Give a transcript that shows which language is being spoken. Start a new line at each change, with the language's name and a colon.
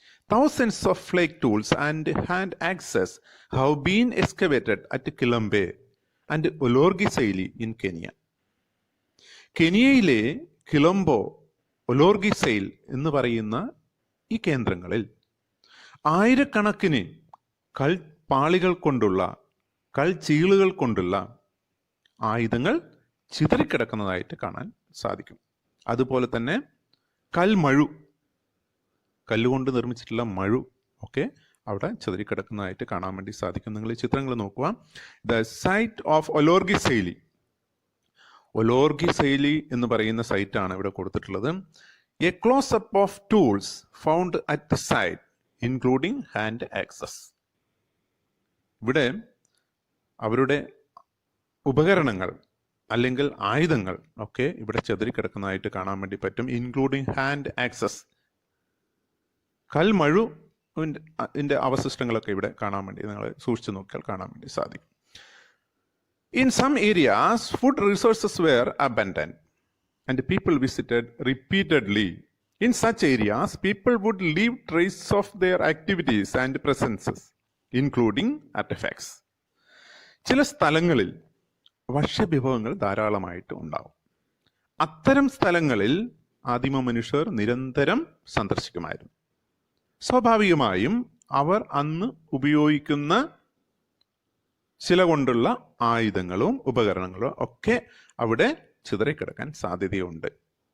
English: Thousands of flake tools and hand axes have been excavated at Kilambe and Olorgesailie in Kenya.
Malayalam: കെനിയയിലെ കിലംബോ, ഒലോർഗിസൈൽ എന്ന് പറയുന്ന ഈ കേന്ദ്രങ്ങളിൽ ആയിരക്കണക്കിന് കൽപ്പാളികൾ കൊണ്ടുള്ള, കൽച്ചീളുകൾ കൊണ്ടുള്ള ആയുധങ്ങൾ ചിതറിക്കിടക്കുന്നതായിട്ട് കാണാൻ സാധിക്കും. അതുപോലെ തന്നെ കല്ലുകൊണ്ട് നിർമ്മിച്ചിട്ടുള്ള മഴു ഒക്കെ അവിടെ ചിതറിക്കിടക്കുന്നതായിട്ട് കാണാൻ വേണ്ടി സാധിക്കും. നിങ്ങൾ ഈ ചിത്രങ്ങൾ നോക്കുക.
English: the site of
Malayalam: ഒലോർഗിസൈലി എന്ന് പറയുന്ന സൈറ്റാണ് ഇവിടെ കൊടുത്തിട്ടുള്ളത്.
English: A close up of tools found at the site including hand axes.
Malayalam: ഇവിടെ അവരുടെ ഉപകരണങ്ങൾ അല്ലെങ്കിൽ ആയുധങ്ങൾ ഒക്കെ ഇവിടെ ചെതറിക്കിടക്കുന്നതായിട്ട് കാണാൻ വേണ്ടി പറ്റും.
English: including hand axes,
Malayalam: കൽമഴുവിൻ്റെ അവശിഷ്ടങ്ങളൊക്കെ ഇവിടെ കാണാൻ വേണ്ടി, നിങ്ങൾ സൂക്ഷിച്ചു നോക്കിയാൽ കാണാൻ വേണ്ടി സാധിക്കും.
English: In some areas, food resources were abundant and people visited repeatedly. In such areas, people would leave traces of their activities and presences, including artifacts.
Malayalam: ചില സ്ഥലങ്ങളിൽ ഭക്ഷ്യവിഭവങ്ങൾ ധാരാളമായിട്ട് ഉണ്ടാവും. അത്തരം സ്ഥലങ്ങളിൽ ആദിമ മനുഷ്യർ നിരന്തരം സന്ദർശിക്കുമായിരുന്നു. സ്വാഭാവികമായും അവർ അന്ന് ഉപയോഗിക്കുന്ന ശില കൊണ്ടുള്ള ആയുധങ്ങളും ഉപകരണങ്ങളും ഒക്കെ അവിടെ ചിതറിക്കിടക്കാൻ സാധ്യതയുണ്ട്.